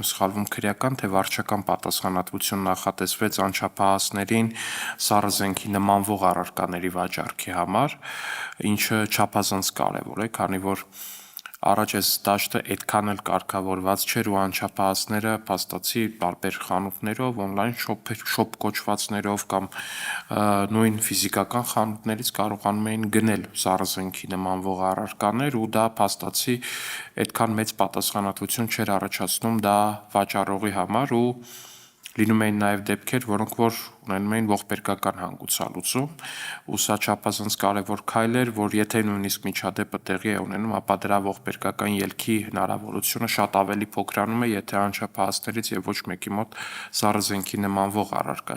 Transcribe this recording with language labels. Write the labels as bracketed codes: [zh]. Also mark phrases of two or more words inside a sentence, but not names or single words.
[hy] սխալվում քրեական թե վարչական պատասխանատվություն նախատեսվեց անչափահասներին սառը զենքի նմանվող առարկաների վաճառքի համար, ինչը չափազանց կարևոր է, քանի որ առաջ այս դաշտը այդքան էլ կարգավորված չէր ու անչափահասները փաստացի տարբեր խանութներով, [en] on-line shop [hy] կոչվածներով կամ նույն ֆիզիկական խանութներից կարողանում էին գնել սառը զենքի նմանվող առարկաներ ու դա փաստացի այդքան մեծ պատասխանատվություն չէր առաջացնում դա վաճառողի համար ու լինում էին նաև դեպքեր, որոնք որ ունենում էին ողբերգական հանգուցալուծում, ու սա չափազանց կարևոր քայլ էր, որ եթե նույնիսկ միջադեպը տեղի է ունենում, ապա դրա ողբերգական ելքի հնարավորությունը շատ ավելի փոքրանում է, եթե անչափահասներից եւ ոչ մեկի մոտ սառը զենքի նմանվող առարկա